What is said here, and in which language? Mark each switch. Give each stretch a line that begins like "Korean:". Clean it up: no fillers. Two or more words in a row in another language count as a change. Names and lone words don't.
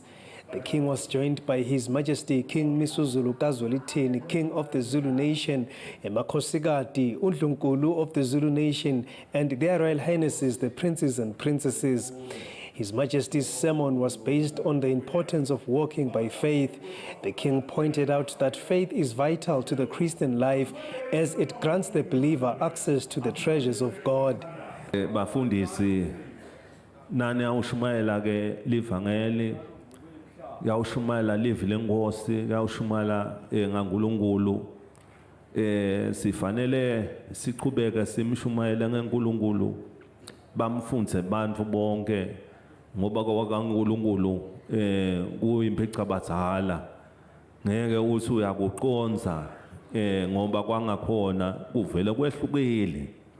English: The King was joined by His Majesty King Misuzulu Eswatini, King of the Zulu Nation, Emakhosikati, Undlunkulu of the Zulu Nation, and their Royal Highnesses, the Princes and Princesses. His Majesty's sermon was based on the importance of walking by faith. The King pointed out that faith is vital to the Christian life as it grants the believer access to the treasures of God.
Swati: Bafundisi nani awushumayela ke livangeli yawushumayela livi lenkosi yawushumayela ngaNkulunkulu sifanele siqhubeke simshumayela ngeNkulunkulu bamfundze bantfu bonke ngoba kwaNkulunkulu kuyimphica abadala ngeke uthi uyakuqonza ngoba kwangakhona kuvele kwehlukile